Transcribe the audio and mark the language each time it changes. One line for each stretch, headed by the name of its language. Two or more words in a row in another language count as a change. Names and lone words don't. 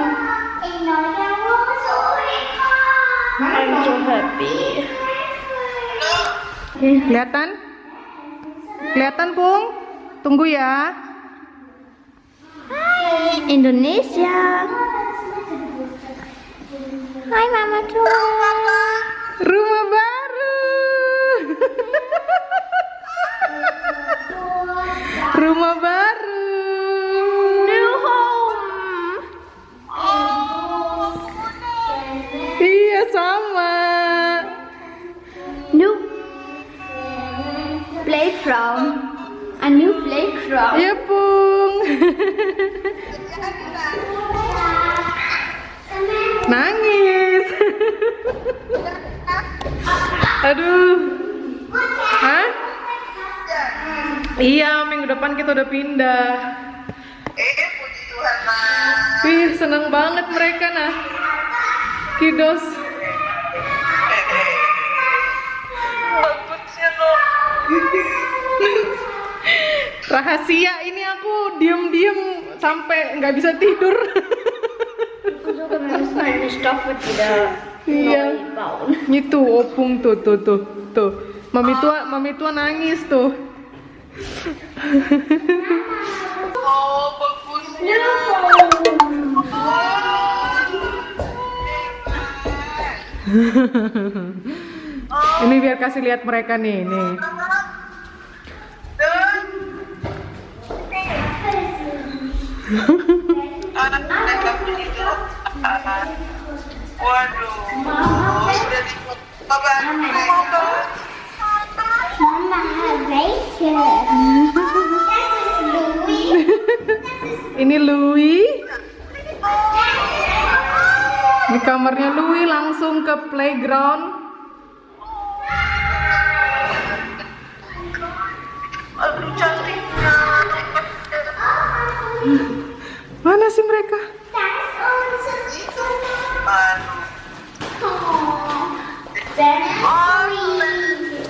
English: Ich know that was so I'm so happy.
Indonesian: Kelihatan? Kelihatan Pung? Tunggu ya. Hai Indonesia. Hai Mama Tua. Rumah baru. Rumah baru.
English: New home.
Indonesian: Iya sama.
English: New playground. A new playground.
Indonesian: Iya Pung. Nangis. Aduh. Hah? Iya, minggu depan kita udah pindah. Puji Tuhan, Mas. Wih, seneng banget mereka nah. Kiddos. Bagusnya loh. Rahasia ini aku diem-diem sampai nggak bisa tidur.
German: Sogar wir müssen eine Stoffe wieder
Indonesian: Iya.
German: bauen.
Indonesian: Itu Opung tuh. Mami tua nangis tuh. Oh, bagusnya. Ini biar kasih lihat mereka nih. Mereka begitu. Waduh. Sudah dibuat Mama,
German: welche? Das ist Louis.
Indonesian: Ini Louis. Ini kamarnya Louis, langsung ke playground. Aduh, cantiknya. Mana sih mereka?
German: Das ist unser Zimmer.
Indonesian: Aduh.
English: Oh, very sweet.